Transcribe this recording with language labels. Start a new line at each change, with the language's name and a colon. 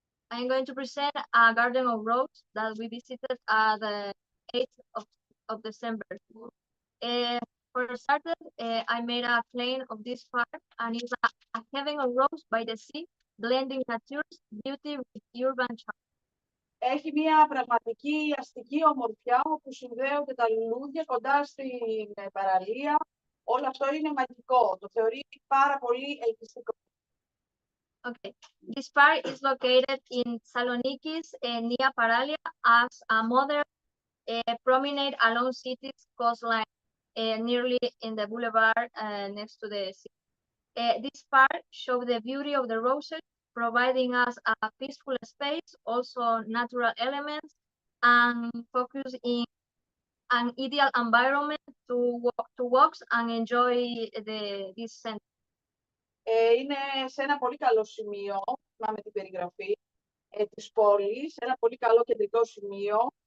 English: I'm going to present a garden of roses that we visited the 8th of December. For started, I made a plan of this park, and it's a heaven of rose by the sea, blending nature's beauty with urban charm.
Greek: Έχει μια πραγματική αστική ομορφιά όπου συνδέονται τα λουλούδια κοντά στην παραλία. Όλο αυτό είναι μαγικό. Το θεωρεί πάρα πολύ ελκυστικό.
English: Okay, this park is located in Saloniki's near Paralia as a modern promenade along city's coastline, nearly in the boulevard next to the sea. This park shows the beauty of the roses, providing us a peaceful space, also natural elements, and focus in an ideal environment to walk and enjoy this center.
Greek: Είναι σε ένα πολύ καλό σημείο, με την περιγραφή της πόλης, ένα πολύ καλό κεντρικό σημείο.